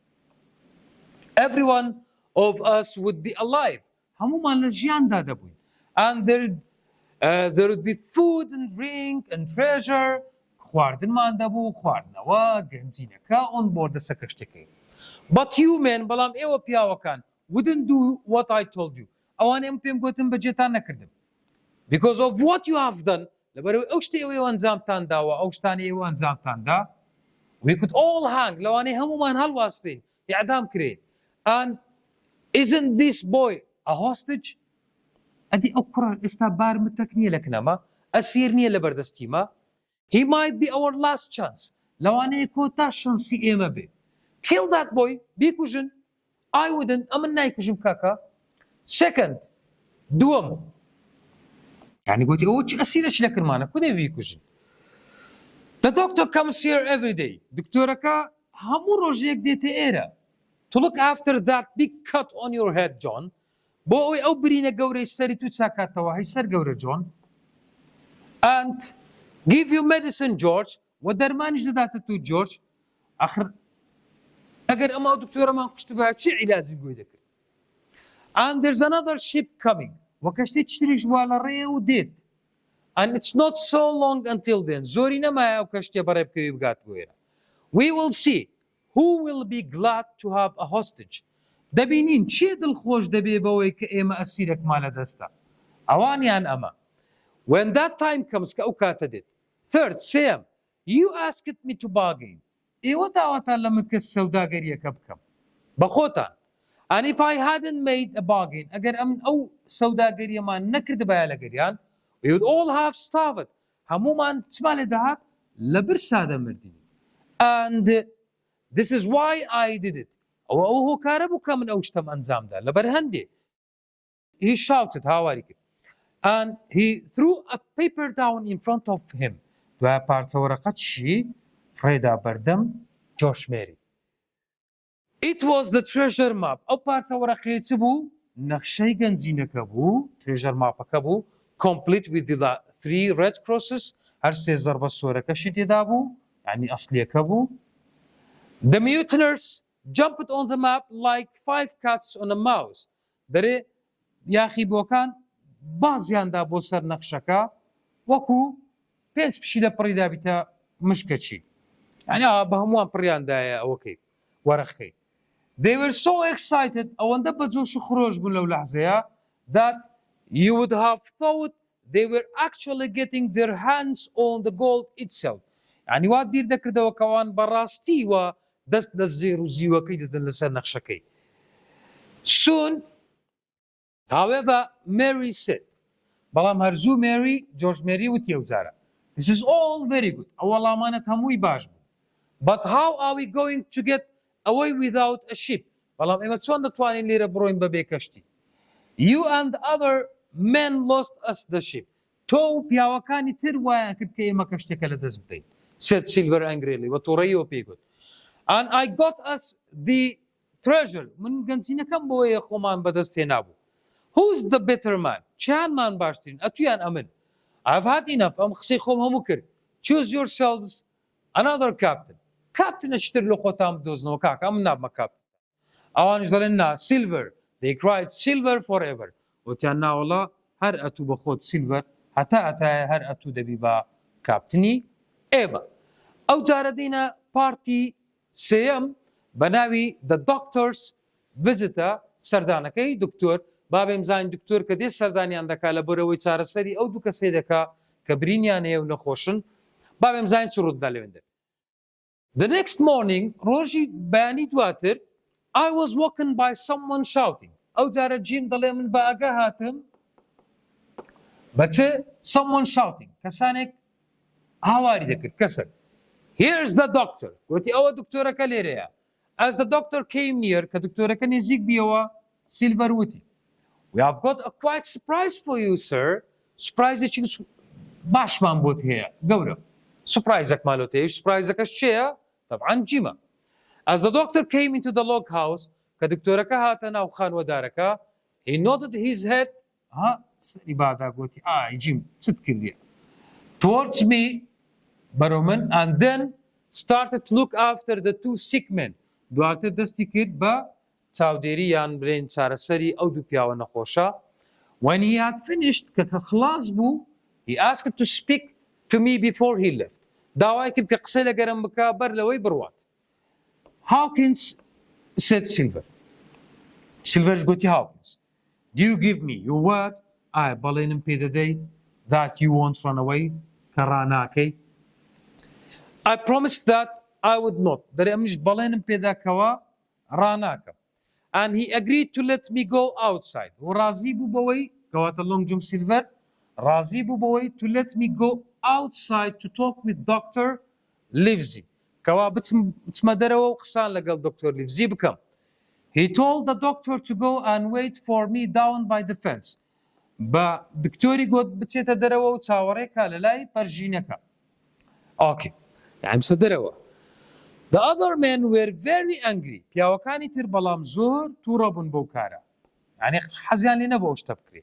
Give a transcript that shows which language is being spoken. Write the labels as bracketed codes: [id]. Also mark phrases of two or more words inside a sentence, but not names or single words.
[en] every one of us would be alive [ckb] هەمومان لە ژیاندا دەبووین [en] and there would be food and drink and treasure [ckb] خواردنمان دەبوو خواردنەوە گەنجینەکە [en] on board دەسە کەشتەکەی but you men [ckb] بەڵام ئێوە پیاوەکان [en] wouldn't do what I told you [ckb] ئەوان ئێمە پێم گوتن بەجێتان نەکردم [en] because of what you have done [ckb] لەبەرەوەی ئەو شتێ ئێوە ئەنجامتان داوە ئەو شتانی ئێوە ئەنجامتاندا [en] we could all hang [ckb] لەوانەیە هەمومان هەڵواسترین ئیعدام کرێ [en] and isn't this boy a hostage [ckb] ئەدی ئەو کوڕە ئێستا بارمتەک نییە لە کنەمە ئەسیر نییە لە بەردەستیمە [en] he might be our last chance [ckb] لەوانەیە کۆتا شانسی ئێمە بێ [en] kill that boy [ckb] بیکوژن [en] I wouldn't [ckb] ئەمن نایکوژم کاکە second دووەم یعنی گوتی ئەوە چی ئەسیرەش لە کرمانە کو دەبی بیکوژن [en] the doctor comes here every day [ckb] دکتۆرەکە هەموو ڕۆژێک دێتە ئێرە [en] to look after that big cut on your head John [ckb] بۆ ئەوەی ئەو برینە گەورەی سەری تو چاکاتەوە هەی سەر گەورە John [en] and give you medicine George [ckb] و دەرمانیش دەداتە تو George آخر ئەگەر ئەمە دکتۆرەمان کوشت بە چی عیلاجی گوێ دەکرد. [en] And there's another ship coming. [ckb] وە کەشتی تریش وا لە ڕێ و دێت. [en] And it's not so long until then. [ckb] زۆری نەمایە ئەو کەشتیە بەڕێ بکەوی بگات بۆێرە. [en] We will see who will be glad to have a hostage. [ckb] دەبینین چێ دڵخۆش دەبێ بەوەی کە ئێمە ئەسیرێکمان لە دەستە. ئەوانیان ئەمە. [en] When that time comes [ckb] کە ئەو کاتە دێت. [en] Third, Sam, you asked me to bargain. [ckb] ئێوە داوەتان لە من کە سەوداگەریەکە بکەم. بە خۆتان. [en] And if I hadn't made a bargain, [ckb] ئەگەر ئەمن ئەو سەوداگەریەمان نەکرد بایە لەگەریان, [en] we would all have starved. [ckb] هەمومان چما لێ دەهات لە برسا دەمردین. [en] And this is why I did it. [ckb] ئەوە ئەو هۆکارە بوو کە من ئەو شتەم ئەنجامدا لەبەر هەندێ. [en] He shouted [ckb] هاواری کرد. [en] And he threw a paper down in front of him. [ckb] دوای پارچە وەرەقەتشی فڕێدا بەردەم جۆشمێری. [en] It was the treasure map. [ckb] ئەو پارچە وەرەقەیە چ بوو؟ نەخشەی گەنجینەکە بوو، [en] treasure mapەکە [ckb] بوو، [en] complete with the 3 red crosses، [ckb] هەر 3 زەربە سۆرەکەشی تێدا بوو، یعنی ئەسلیەکە بوو. [en] The mutineers jumped on the map like 5 cats on a mouse. [ckb] دەرێ یاخی بۆکان بازیاندا بۆ سەر نەخشەکە وەکو 5 پشی لە پڕیدا بیتە مشکەچی. یعنی بە هەمووان پڕیاندایە ئەوەکەی وەرەخەی. [en] They were so excited [ckb] ئەوەندە بە جۆش و خرۆش بوون لەو لەحزەیە [en] that you would have thought they were actually getting their hands on the gold itself. [ckb] یعنی وات بیر دەکردەوە کەوان بەڕاستی وە دەست لە زێر و زیوەکەی دەدەن لەسەر نەخشەکەی. [en] Soon, however, Mary said, [ckb] بەڵام هەرزوو Mary, George Mary وتی ئەو جارە. [en] This is all very good. [ckb] ئەو وەڵامانت هەمووی باش بوو. [en] But how are we going to get away without a ship? [ckb] بەڵام ئێمە چۆن دەتوانین لێرە بڕۆین بەبێ کەشتی؟ [en] You and other men lost us the ship. [ckb] تۆ و پیاوەکانی تر وایان کرد کە ئێمە کەشتێکە لە دەست بدەین. [en] Said Silver angrily. [ckb] وە تۆڕەیەوە پێی گوت. [en] And I got us the treasure. [ckb] من گەنجینەکەم بۆیە خۆمان بەدەست هێنابوو. [en] Who's the better man? [ckb] چیانمان باشترین؟ ئەتویان ئەمن. [en] I've had enough. [ckb] ئەم قسەی خۆم هەموو کرد. [en] Choose yourselves another captain. [ckb] Captain ئەچتر لە خۆتان بدۆزنەوە کاکە ئەم نابمە captain. ئەوانیش دەڵێن نا Silver. [en] They cried Silver forever. [ckb] وتیان ناوەڵا هەر ئەتوو بە خۆت Silver هەتا ئەتایە هەر ئەتوو دەبی بە کاپتنی ئێمە. ئەو جارە دێنە پارتی سێەم بە ناوی The Doctor's Visitor سەردانەکەی دکتۆر بابێم زانین دکتۆر کە دێ سەردانیان دەکات لە بەرەوەی چارەسەری ئەو دوو کەسێ دەکا کە برینیان هەیە و نەخۆشن بابێم زانین چ ڕوودا لەوێندێت. [en] The next morning [ckb] ڕۆژی بەیانی دواتر [en] I was woken by someone shouting. [ckb] ئەو جارە جیم دەڵێ من بە ئاگا هاتم بە چ [en] someone shouting [ckb] کەسانێک هاواری دەکرد کەسێک. [en] Here's the doctor. [ckb] گوتی ئەوە دکتۆرەکە لێرەیە. [en] As the doctor came near [ckb] کە دکتۆرەکە نزیک بیەوە Silver وتی. [en] We have got a quite surprise for you, sir. [ckb] Surprise-ێکی باشمان بۆت هەیە گەورە. Surprise-ێکمان لۆت هەیە. Surprise-ەکەش چێیە؟ طبعاً جیمە. [en] As the doctor came into the log house [ckb] کە دکتۆرەکە هاتە ناو خانوەدارەکە [en] he nodded his head [ckb] سەری بادا گوتی جیم چت کردیە [en] towards me [ckb] بەرەو من [en] and then started to look after the 2 sick men. [ckb] دواتر دەستی کرد بە چاودێری یان برێن چارەسەری ئەو دوو پیاوە نەخۆشە. [en] When he had finished [ckb] کە خلاص بوو [en] he asked to speak to me before he left. [ckb] داوای کرد کە قسەی لەگەرم بکە بەر لەوەی بڕوات. [en] Hawkins said Silver. [ckb] Silverش گوتی [en] Hawkins. Do you give me your word? [ckb] بەڵێنم پێ دەدەی [en] that you won't run away [ckb] کە ڕاناکەی. [en] I promised that I would not. [ckb] دەرێ ئەمنیش بەڵێنم پێدا کەوە ڕاناکەم. [en] And he agreed to let me go outside. [ckb] و ڕازی بوو بەوەی کەواتە Long John Silver ڕازی بوو بەوەی [en] to let me go outside to talk with Dr. [ckb] Livesey. کەوا بچمە دەرەوە و قسان لەگەڵ دکتۆر لیڤزی بکەم. [en] He told the doctor to go and wait for me down by the fence. [ckb] بە دکتۆری گوت بچێتە دەرەوە و چاوەڕێکە لە لای پەرژینەکە. Okay. یعنی بچە دەرەوە. [en] The other men were very angry. [ckb] پیاوەکانی تر بەڵام زۆر تووڕە بوون بەو کارە. یعنی حەزیان لێ نەبوو ئەو شتە بکرێت.